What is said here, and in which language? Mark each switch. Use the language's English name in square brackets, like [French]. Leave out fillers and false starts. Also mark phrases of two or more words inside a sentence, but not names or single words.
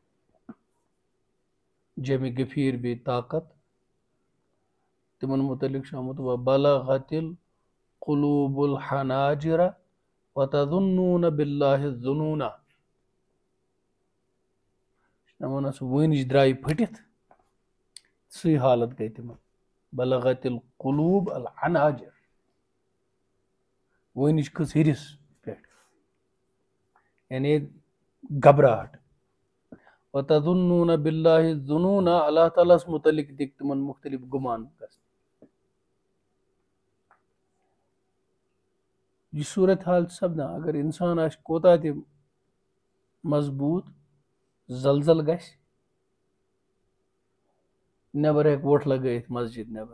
[Kashmiri] جمِ غفیٖر بیٚیہِ طاقت تِمن متعلق چھُ آمُت [Arabic] وبلغت القلوب الحناجر وتظنون بالله الظنونا [Kashmiri] وَنان سُہ وٲنِج درٛایہِ پھٔٹِتھ سُے حالت گٔے تِمن [Arabic] بلغت القلوب الحناجر [Kashmiri] وٲنِج کھٔژ ہِرِس پٮ۪ٹھ یعنی گھبراہٹ [Arabic] وتظنون بالله الظنونا [Kashmiri] اللہ تعالیٰ ہس متعلق دِکھ تِمن مختلف گُمان گژھِ یہ صورت حال چھِ سپدان اگر انسان آسہِ کوتاہ تہِ مضبوٗط زلزل گژھِ نٮ۪بر ہیٚکہِ ووٚٹھ لگٲیِتھ مسجد نٮ۪بر